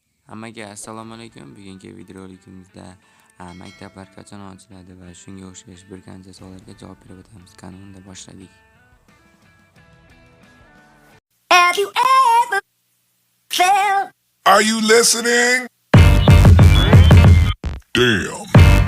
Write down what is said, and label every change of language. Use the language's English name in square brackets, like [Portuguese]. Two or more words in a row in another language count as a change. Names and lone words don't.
[Uzbek] Hammaga assalomu alaykum. Bugungi videorolikimizda maktablar qachon ochiladi va shunga o'xshash bir qancha savollarga javob berib o'tamiz. Kanalga boshladik. [English] Have you ever felt? Are you listening? Damn.